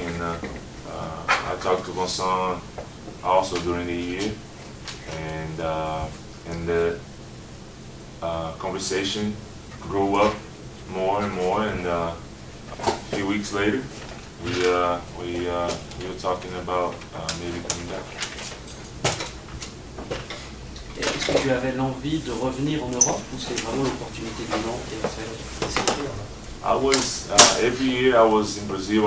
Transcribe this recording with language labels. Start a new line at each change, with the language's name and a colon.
English: And I talked to Vincent also during the year, and the conversation grew up more and more. And a few weeks later, we were talking about maybe coming back.
French: Est-ce que tu avais l'envie de revenir en Europe, ou c'est vraiment l'opportunité du Mans qui a fait?
English: I was every year I was in Brazil.